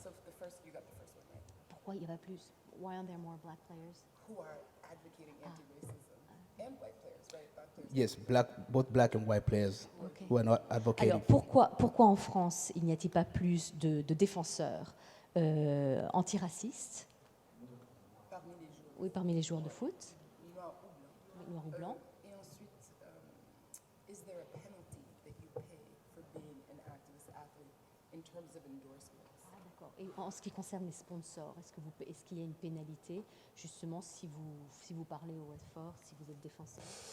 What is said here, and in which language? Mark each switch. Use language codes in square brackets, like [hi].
[en] So the first, you got the first one, right? [fr] Pourquoi il y a pas plus? [en] Why aren't there more black players? Who are advocating anti-racism and white players, right? Black players. Yes, both black and white players Okay. who are not advocating. [fr] Alors pourquoi en France il n'y a-t-il pas plus de défenseurs antiracistes? Parmi les joueurs Oui, parmi les joueurs de foot, noirs ou blancs. noirs ou blancs. Et ensuite, [en] is there a penalty that you pay for being an activist athlete in terms of endorsements? [fr] Ah, d'accord. Et en ce qui concerne les sponsors, est-ce qu'il y a une pénalité justement si vous parlez au haut fort, si vous êtes défenseur?